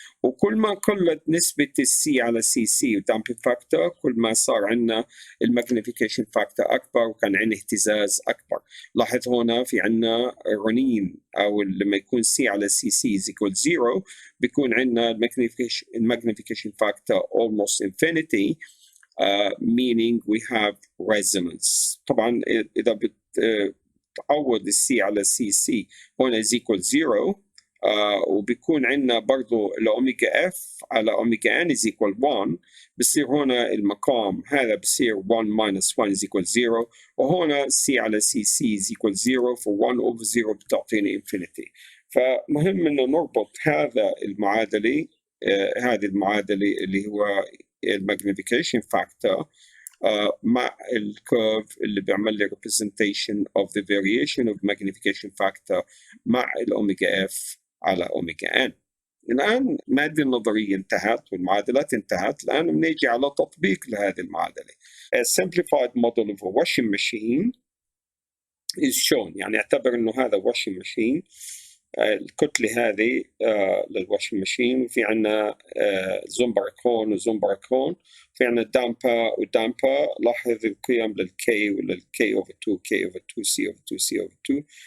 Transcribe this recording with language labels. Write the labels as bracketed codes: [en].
[ar] وكل ما قلت نسبه السي على سي سي ودامبينج فاكتور، كل ما صار عندنا الماجنيفيكيشن فاكتور اكبر وكان عندنا اهتزاز اكبر. لاحظ هنا في عندنا رنين، او لما يكون سي على سي سي [en] is equal 0 [ar] بيكون عندنا الماجنيفيكيشن فاكتور [en] almost infinity. Meaning we have resonance. [ar] طبعا إذا بتعوض السي على سي سي هنا [en] is equal 0، [ar] وبيكون عندنا برضو الأوميجا اف على أوميجا ان is equal 1، بصير هنا المقام هذا بصير [en] 1 minus 1 is equal 0، [ar] وهنا سي على سي سي is equal 0، ف [en] 1 over 0 [ar] بتعطيني infinity. فمهم إنه نربط هذا المعادلة، هذه المعادلة اللي هو الماجنيفيكيشن فاكتور مع الكيرف اللي بيعمل لي [en] representation of the variation of magnification factor [ar] مع الأوميجا اف على أوميجا ان. الآن المادة النظرية انتهت والمعادلات انتهت، الآن بنيجي على تطبيق لهذه المعادلة. [en] A simplified model of a washing machine is shown. [ar] يعني اعتبر إنه هذا washing machine، الكتلة هذه للواشنج ماشين، وفي عندنا زومبركون وزومبركون، في عندنا دامبا ودامبا. لاحظ القيم للكي وللكي اوفر 2، كي اوفر 2، سي اوفر 2، سي اوفر 2.